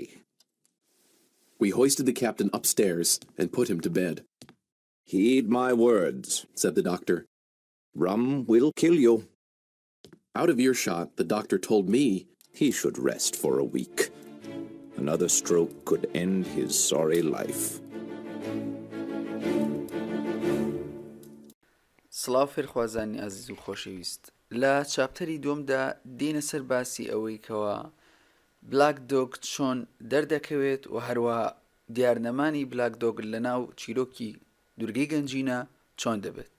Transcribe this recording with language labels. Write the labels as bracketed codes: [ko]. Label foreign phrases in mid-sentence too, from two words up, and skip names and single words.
[en] We hoisted the captain upstairs and put him to bed. Heed my words, said the doctor. Rum will kill you. Out of earshot, the doctor told me he should rest for a week. Another stroke could end his sorry life. [ckb] سڵاو فێرخوازانی ئازیز و خۆشەویست. لە چاپتەری دووەمدا دێنە سەر باسی ئەوەی کەوە بلاک دۆگ چۆن دەردەکەوێت و هەروەها دیارنەمانی بلاک دۆگ لەناو چیرۆکی دورگەی گەنجینە چۆن دەبێت.